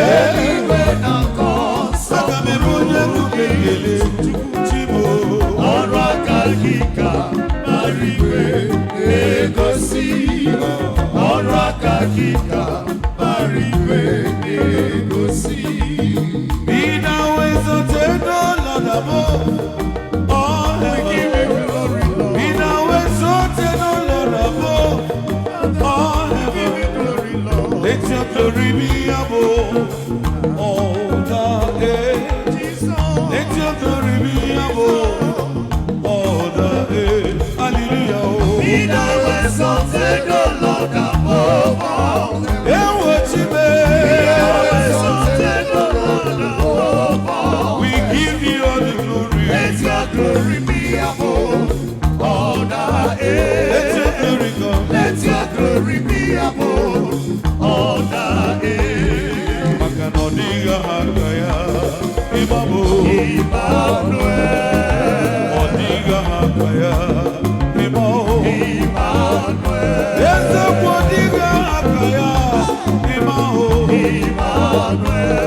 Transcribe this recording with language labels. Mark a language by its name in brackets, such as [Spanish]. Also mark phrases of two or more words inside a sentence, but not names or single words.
[Igbo] Eluigwe na-akọ Aga m eme onye nsọpụrụ nkume gị. ekele. Chukwu Chibo. Ọrụ aka gị ka bara igwe na-egosi. Ọrụ aka gị ka bara igwe na-egosi. [English] Be thou exalted, O Lord, above all heaven. Be thou exalted, O Lord, above all heaven. Let your glory be above all the earth. Let your glory be above all the earth. Hallelujah. Be thou exalted, O Lord, above all Ewo Chime. [Igbo] Ihe wee sote n'ọnọdụ ọkụ. [English] We give you all the glory. Let your glory be above all the earth. Let your glory come. Let your glory be above all the earth. [Igbo] Maka na ọ dịghị aha ka ya, ịma m o. Emmanuel. Ọ dịghị aha ka ya, ịma o. Emmanuel. Eziokwu, ọ dịghị aha ka ya, ịma o. Emmanuel.